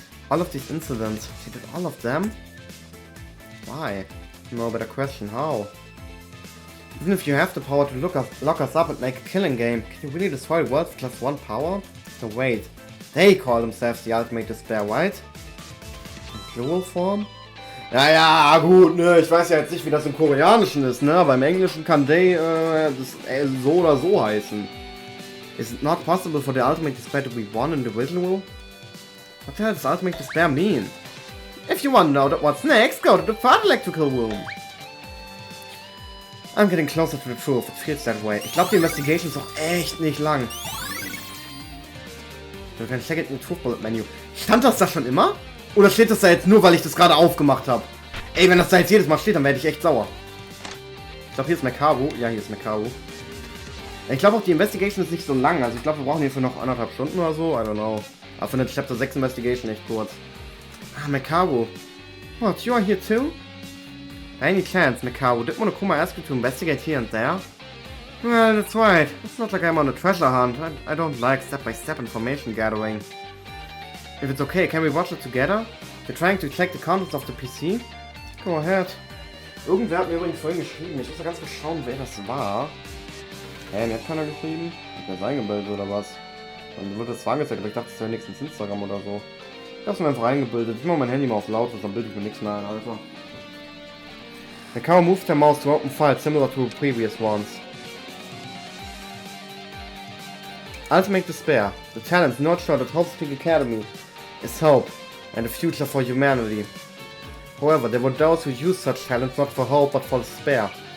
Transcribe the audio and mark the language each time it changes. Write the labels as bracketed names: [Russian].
[English] All of these incidents, she did all of them? Why? No better question, how? Even if you have the power to lock us up and make a killing game, can you really destroy the world with just one power? No, wait. They call themselves the ultimate despair, right? Plural Form? [German] Ja, gut, ne, ich weiß ja jetzt nicht, wie das im Koreanischen ist, ne, aber im Englischen kann they das so oder so heißen. [English] Is it not possible for the ultimate despair to be one individual? What the hell does ultimate despair mean? If you want to know what's next, go to the third electrical room. I'm getting closer to the truth, it feels that way. [German] Ich glaube, die Investigation ist auch echt nicht lang. [English] You can check it in the Truth Bullet Menu. [German] Stand das da schon immer? Oder steht das da jetzt nur, weil ich das gerade aufgemacht habe? Ey, wenn das da jetzt jedes Mal steht, dann werde ich echt sauer. Ich glaube, hier ist Mekaru. Ja, hier ist Mekaru. Ich glaube auch, die Investigation ist nicht so lang. Also ich glaube, wir brauchen hierfür noch 1,5 Stunden oder so. [English] I don't know. [German] Aber für eine Chapter 6 Investigation echt kurz. [English] Ah, Mekaru. What, you are here too? By any chance, Mekaru, did Monokuma ask you to investigate here and there? Well, that's right. It's not like I'm on a treasure hunt. I don't like step-by-step information gathering. If it's okay, can we watch it together? You're trying to check the contents of the PC? Go ahead. [German] Irgendwer hat mir übrigens vorhin geschrieben. Ich muss da ganz kurz schauen, wer das war. Hä, mir hat keiner geschrieben? Hat mir das eingebildet oder was? Dann wird das zwar angezeigt, aber ich dachte, das wäre wenigstens Instagram oder so. Ich hab's mir einfach eingebildet. Ich mach mein Handy mal auf laut, dann bilde ich mir nichts mehr ein, Alter. [English] The cow moved their mouse to open files similar to previous ones. Ultimate despair. The talent not short at Hope's Peak Academy is hope and a future for humanity. However, there were those who used such talents not for hope but for despair.